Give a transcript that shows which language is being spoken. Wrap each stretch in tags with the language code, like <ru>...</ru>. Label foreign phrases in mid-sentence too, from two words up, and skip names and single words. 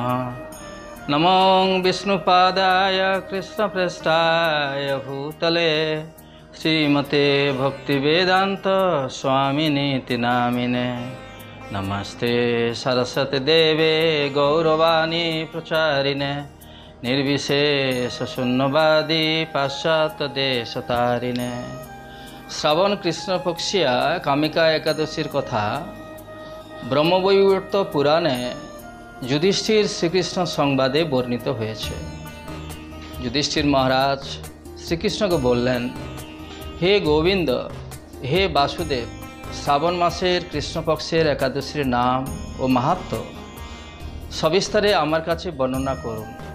<sa>नमो विष्णुपादाय कृष्णप्रेष्ठाय भूतले श्रीमते भक्तिवेदान्त स्वामिनीति नामिने। नमस्ते सरस्वती देवे गौरवाणी प्रचारिणे निर्विशेष शून्यवादी पाश्चात्य देशतारिणे।</sa> <bn>শ্রাবণ কৃষ্ণ পক্ষিয়া কামিকা একাদশীর কথা ব্রহ্মবৈবর্ত পুরাণে যুধিষ্ঠির শ্রীকৃষ্ণ সংবাদে বর্ণিত হয়েছে। যুধিষ্ঠির মহারাজ শ্রীকৃষ্ণকে বললেন, হে গোবিন্দ, হে বাসুদেব, শ্রাবণ মাসের কৃষ্ণপক্ষের একাদশীর নাম ও মাহাত্ম্য সবিস্তারে আমার কাছে বর্ণনা করুন।</bn>